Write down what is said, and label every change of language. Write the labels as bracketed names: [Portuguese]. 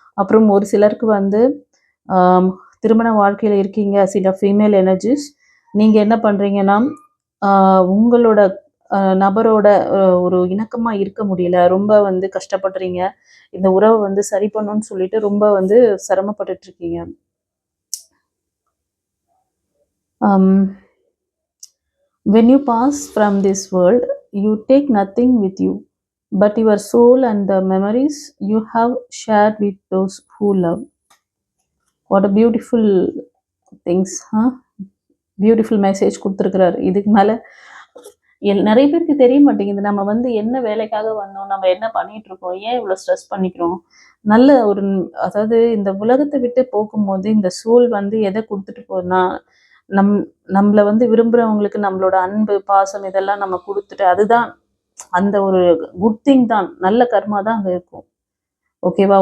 [Tamil] அப்புறம் ஒரு சிலருக்கு வந்து திருமண வாழ்க்கையில் இருக்கீங்க, சில ஃபீமேல் எனர்ஜிஸ். நீங்கள் என்ன பண்ணுறீங்கன்னா, உங்களோட நபரோட ஒரு இணக்கமாக இருக்க முடியல, ரொம்ப வந்து கஷ்டப்படுறீங்க, இந்த உறவை வந்து சரி பண்ணணும்னு சொல்லிட்டு ரொம்ப வந்து சிரமப்பட்டுட்டு இருக்கீங்க. [English] When you pass from this world, you take nothing with you but your soul and the memories you have shared with those who love. What a beautiful things, huh? [Tamil] Beautiful message கொடுத்துருக்குறாரு. இதுக்கு மேலே நிறைய பேருக்கு தெரிய மாட்டேங்குது, நம்ம வந்து என்ன வேலைக்காக வந்தோம், நம்ம என்ன பண்ணிட்டு இருக்கோம், ஏன் இவ்வளோ ஸ்ட்ரெஸ் பண்ணிக்கிறோம். நல்ல ஒரு, அதாவது இந்த உலகத்தை விட்டு போகும்போது இந்த சோல் வந்து எதை கொடுத்துட்டு போகுதுன்னா, நம்மளை வந்து விரும்புகிறவங்களுக்கு நம்மளோட அன்பு பாசம் இதெல்லாம் நம்ம கொடுத்துட்டு, அதுதான் அந்த ஒரு குட் திங் தான், நல்ல கர்மா தான் அங்கே இருக்கும். ஓகேவா?